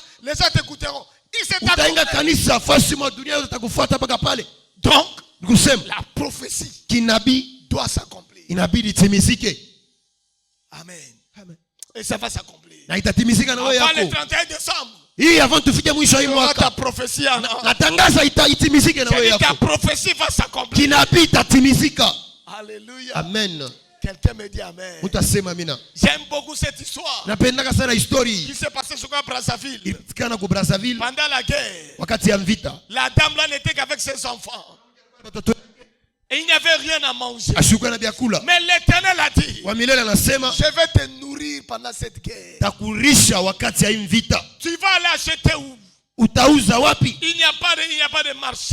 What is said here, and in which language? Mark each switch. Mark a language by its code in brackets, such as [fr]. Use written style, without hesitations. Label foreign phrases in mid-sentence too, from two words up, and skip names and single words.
[fr] Les gens t'écouteront. Il s'est accompli. Donc, la prophétie doit s'accomplir. Amen. Et ça va s'accomplir. Avant le 31 décembre, [sw] hii avant tufike mwisho wa hii mwaka. [fr] Ta prophétie [sw] natangaza itimizike na wewe yako. [fr] Ta prophétie va s'accomplir. [sw] Kinabii itatimizika. [fr] Alléluia. Amen. Quelqu'un me dit amen. [sw] Utasema amina. [fr] J'aime beaucoup cette histoire. [sw] Napendaka sana histori. [fr] Qui s'est passé sur Brazzaville. [sw] Ilikana ku Brazzaville. [fr] Pendant la guerre. [sw] Wakati ya vita. [fr] La dame là n'était qu'avec ses enfants. Et il n'y avait rien à manger. Mais l'Éternel a dit, je vais te nourrir pendant cette guerre. Tu vas aller acheter où? Il n'y a pas de marché.